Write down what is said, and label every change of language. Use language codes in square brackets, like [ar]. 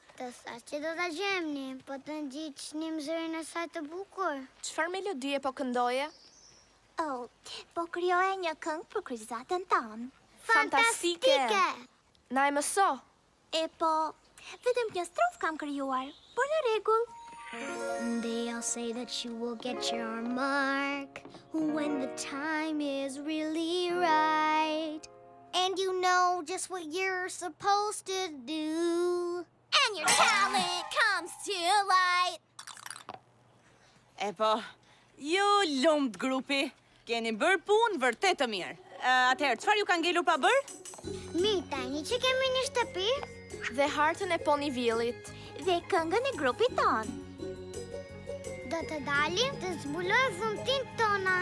[sq] Të thash që do ta gjemni, po të ngjitshnim zërin e saj të bukur. Çfarë melodie po këndoje? Oh, po krijoja një këngë për kryqëzatën tonë. Fantastike! Na e mëso. E po, vetëm një strof kam krijuar, por në rregull. [en] They'll say that you will get your mark when the time is really right. And you know just what you're supposed to do. And your talent comes to light. [sq] E po, ju lumt grupi. Keni bërë punë vërtet të mirë. Atëherë, çfarë ju ka ngelur pa bërë? Mirë, tani që kemi një shtëpi Dhe hartën e Ponivillit. dhe këngën e grupit ton. Do të dalim të zbuloj dhuntin tona.